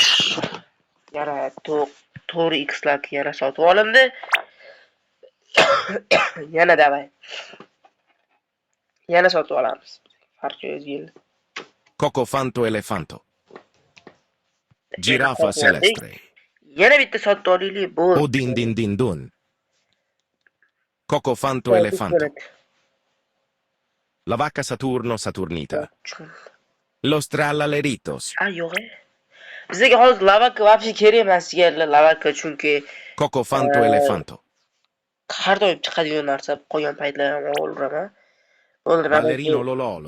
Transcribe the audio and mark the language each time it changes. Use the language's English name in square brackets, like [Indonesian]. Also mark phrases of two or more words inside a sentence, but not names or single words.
[Uzbek] Yana 4x lak yana sotib olindi. Yana davay. Yana sotib olamiz. Farqi o'zgaydi. Cocofanto Elefanto. Jirafa Celeste. Yana bitta sotib olaylik bo'ldi. Odin din dun. Cocofanto Elefanto. La vacca Saturno Saturnita. Los Trallaleritos. Yo'q. Bizga hozir lavaka вообще kerak emas jigarlar, lavaka chunki Cocofanto Elefanto. har doim chiqadigan narsa qolgan paytlar ham olaman. Ballerino Lololo.